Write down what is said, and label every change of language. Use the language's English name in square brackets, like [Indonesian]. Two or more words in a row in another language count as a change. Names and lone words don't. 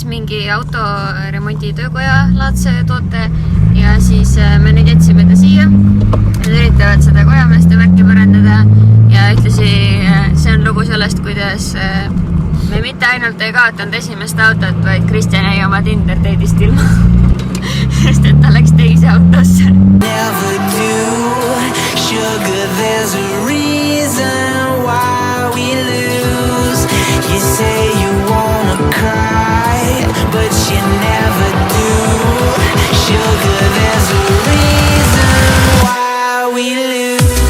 [Estonian] mingi autoremonditöökoja laadse toote ja siis me nüüd jätsime ta siia. Nad üritavad seda kojameeste värki parandada ja ühtlasi see on lugu sellest, kuidas me mitte ainult ei kaotanud esimest autot, vaid Kristjan jäi oma Tinder teedist ilma. Sest et ta läks teise autosse. [English] never do. Sugar, there's a reason why we lose. You say you wanna cry, but you never do. Sugar, there's a reason why we lose.